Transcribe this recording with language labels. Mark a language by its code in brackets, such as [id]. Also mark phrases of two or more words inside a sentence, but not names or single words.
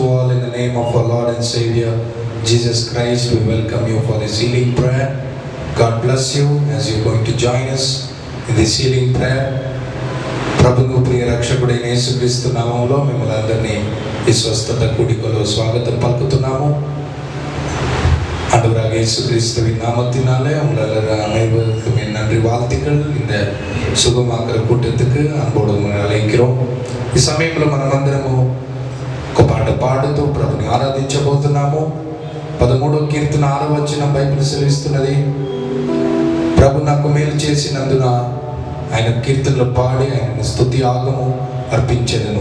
[en] all in the name of our Lord and Savior Jesus Christ. We welcome you for this healing prayer. God bless you as you're going to join us in this healing prayer. [te] ప్రభువు ప్రియ రక్షకుడైన యేసుక్రీస్తు నామములో మిమ్మల్ని అందరినీ ఈ స్వస్థత కూడికలో స్వాగతం పలుకుతున్నాము. [ta] ஆண்டவராக இயேசு கிறிஸ்துவின் நாமத்தினாலே உங்களை அனைவருக்கும் என் நன்றி வாழ்த்துக்கள். இந்த சுகமாக்குற கூட்டத்துக்கு அன்போடு அழைக்கிறோம். [te] ఈ సమయంలో మనమందరము ఒక పాట పాడుతూ ప్రభుని ఆరాధించబోతున్నాము. 13వ కీర్తన 6వ వచనం బైబిల్ సెలవిస్తున్నది, ప్రభు నాకు మేలు చేసినందున ఆయన కీర్తనలు పాడి ఆయన స్తుతి యాగము అర్పించెదను.